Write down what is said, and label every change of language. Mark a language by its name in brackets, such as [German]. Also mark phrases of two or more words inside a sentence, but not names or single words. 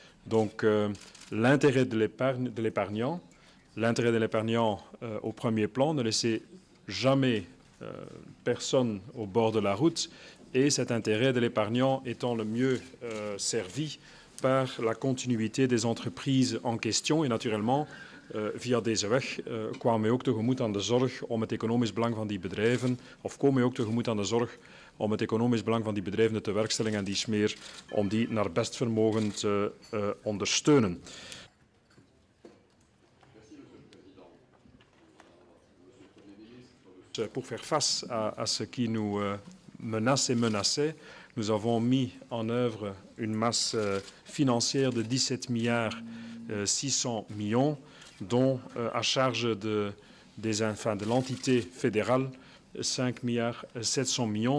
[French] Donc l'intérêt de l'épargnant, au premier plan, ne laisser jamais personne au bord de la route, et cet intérêt de l'épargnant étant le mieux servi par la continuïté des entreprises en question. [Dutch] En natuurlijk, via deze weg kwamen wij ook tegemoet aan de zorg om het economisch belang van die bedrijven, of komen wij ook tegemoet aan de zorg om het economisch belang van die bedrijven de tewerkstelling en die smeer, om die naar best vermogen te ondersteunen. [French] Pour faire face à ce qui nous menace et menaçait, nous avons mis en œuvre une masse financière de 17 milliards 600 millions, dont à charge de l'entité fédérale 5 milliards 700 millions.